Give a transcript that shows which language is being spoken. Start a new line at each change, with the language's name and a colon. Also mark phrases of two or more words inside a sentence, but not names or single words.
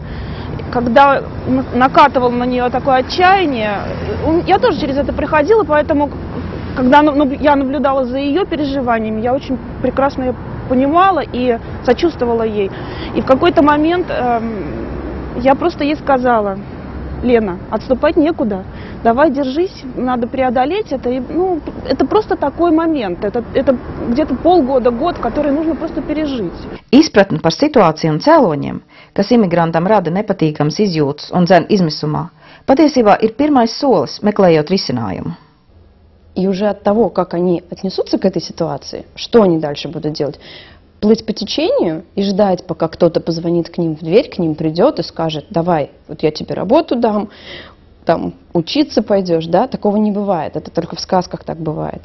Russian: Когда накатывало на нее такое отчаяние, я тоже через это проходила, поэтому, когда я наблюдала за ее переживаниями, я очень прекрасно ее понимала и сочувствовала ей. И в какой-то момент я просто ей сказала: Лена, отступать некуда, давай держись, надо преодолеть это. И, это просто такой момент, это где-то полгода, год, который нужно просто пережить.
Latvian: Izpratne par situāciju un cēloņiem, kas imigrantam rada nepatīkams izjūtas un dzen izmisumā, patiesībā ir pirmais solis, meklējot risinājumu.
Russian: И уже от того, как они отнесутся к этой ситуации, что они дальше будут делать, плыть по течению и ждать, пока кто-то позвонит к ним в дверь, к ним придет и скажет: давай, вот я тебе работу дам, там учиться пойдешь, да, такого не бывает, это только в сказках так бывает.